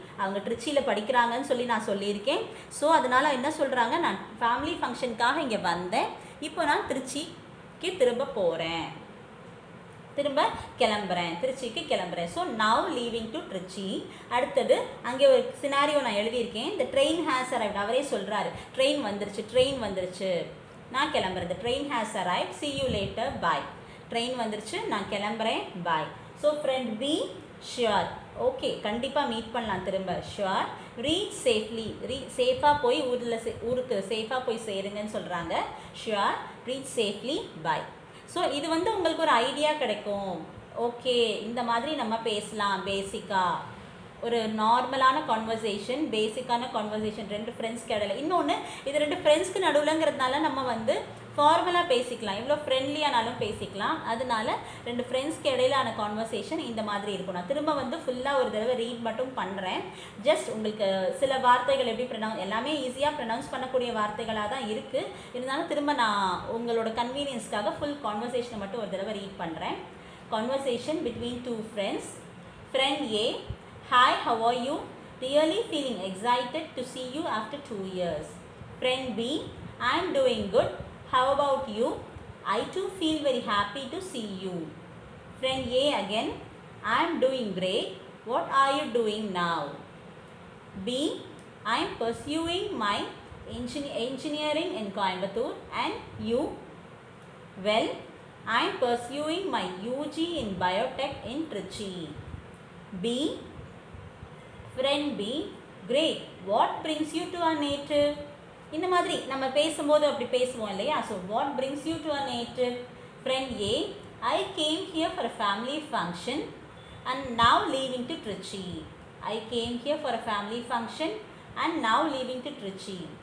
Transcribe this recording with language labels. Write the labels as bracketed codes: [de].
[ta] அவங்க ட்ரிச்சியில் படிக்கிறாங்கன்னு சொல்லி நான் சொல்லியிருக்கேன். ஸோ அதனால் என்ன சொல்கிறாங்க, நான் ஃபேமிலி ஃபங்க்ஷனுக்காக இங்கே வந்தேன், இப்போ நான் திருச்சிக்கு திரும்ப போகிறேன், திருச்சிக்கு கிளம்புறேன். [en] So now leaving to Trichy. [ta] அடுத்தது அங்கே ஒரு சினாரியோ நான் எழுதியிருக்கேன். இந்த [en] Train has arrived. [ta] அவரே சொல்கிறாரு, ட்ரெயின் வந்துருச்சு, நான் கிளம்புறது. [en] Train has arrived, see you later, bye. [ta] Train வந்துருச்சு, நான் கிளம்புறேன், பாய். So friend B, sure, okay, கண்டிப்பாக மீட் பண்ணலாம் திரும்ப, ஷுவர். [en] reach safely, [ta] சேஃபாக போய் ஊருக்கு சேஃபாக போய் சேருங்கன்னு சொல்கிறாங்க, ஷுவர். [en] Reach safely, bye. [ta] ஸோ இது வந்து உங்களுக்கு ஒரு ஐடியா கிடைக்கும். ஓகே, இந்த மாதிரி நம்ம பேசலாம். பேசிக்காக ஒரு நார்மலான கான்வர்சேஷன், பேசிக்கான கான்வர்சேஷன் 2 ஃப்ரெண்ட்ஸ்க்கு இடையில. இன்னொன்று, இது 2 ஃப்ரெண்ட்ஸ்க்கு நடுவில்ங்கிறதுனால நம்ம வந்து ஃபார்மலாக பேசிக்கலாம், இவ்வளோ ஃப்ரெண்ட்லியானாலும் பேசிக்கலாம். அதனால 2 ஃப்ரெண்ட்ஸ்க்கு இடையிலான கான்வர்சேஷன் இந்த மாதிரி இருக்கும். நான் திரும்ப வந்து ஃபுல்லாக ஒரு தடவை ரீட் மட்டும் பண்ணுறேன். ஜஸ்ட் உங்களுக்கு சில வார்த்தைகள் எப்படி எல்லாமே ஈஸியாக ப்ரனவுன்ஸ் பண்ணக்கூடிய வார்த்தைகளாக தான் இருக்குது. இருந்தாலும் திரும்ப நான் உங்களோட கன்வீனியன்ஸ்க்காக ஃபுல் கான்வர்சேஷனை மட்டும் ஒரு தடவை ரீட் பண்ணுறேன். [en] Conversation between 2 friends. [ta] Friend A, [en] Hi, how are you? Really feeling excited to see you after 2 years. Friend B, I am doing good. How about you? I too feel very happy to see you. Friend A again, I am doing great. What are you doing now? B, I am pursuing my engineering in Coimbatore. And you? Well, I am pursuing my UG in biotech in Trichy. B, friend B, great. What brings you to our native? [ta] இந்த மாதிரி நம்ம பேசும்போது அப்படி பேசுவோம் இல்லையா? [en] So what brings you to our native? Friend A, I came here for a family function and now leaving to Trichy. I came here for a family function and now leaving to Trichy.